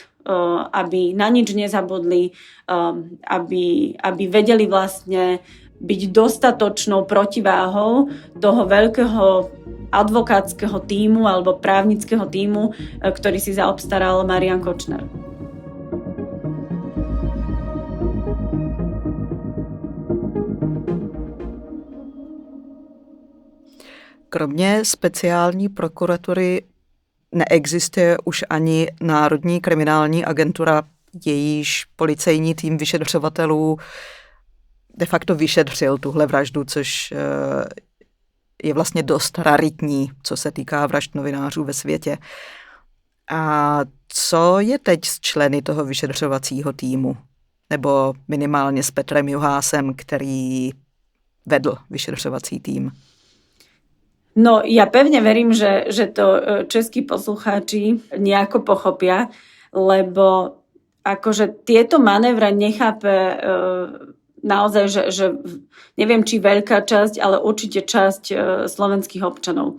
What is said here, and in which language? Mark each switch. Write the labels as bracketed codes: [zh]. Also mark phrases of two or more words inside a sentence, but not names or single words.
[sk] aby na nič nezabudli, aby vedeli vlastne byť dostatočnou protiváhou toho veľkého advokátskeho tímu alebo právnického tímu, ktorý si zaobstaral Marian Kočner. [cs] Kromě speciální prokuratury neexistuje už ani Národní kriminální agentura, jejíž policejní tým vyšetřovatelů [la] de facto [cs] vyšetřil tuhle vraždu, což je vlastně dost raritní, co se týká vražd novinářů ve světě. A co je teď s členy toho vyšetřovacího týmu? Nebo minimálně s Petrem Juhásem, který vedl vyšetřovací tým? No, [sk] ja pevne verím, že to českí poslucháči nejako pochopia, lebo akože tieto manévre nechápe naozaj, že neviem, či veľká časť, ale určite časť slovenských občanov.